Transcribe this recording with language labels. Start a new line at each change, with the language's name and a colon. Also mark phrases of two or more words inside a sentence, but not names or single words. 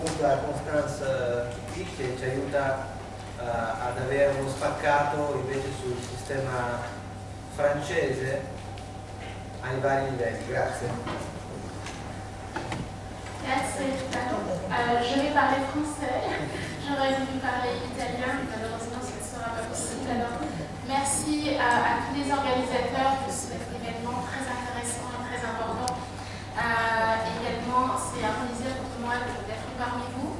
Italian: la Constance qui ci aiuta ad avere uno spaccato invece sul sistema francese ai vari livelli. Grazie. Grazie.
French: Je vais parler français. J'aurais voulu parler italien, mais malheureusement ça ne sera pas possible. Alors, merci à tous les organisateurs de cet événement très intéressant et très important. Également, c'est un plaisir pour moi d'être parmi vous.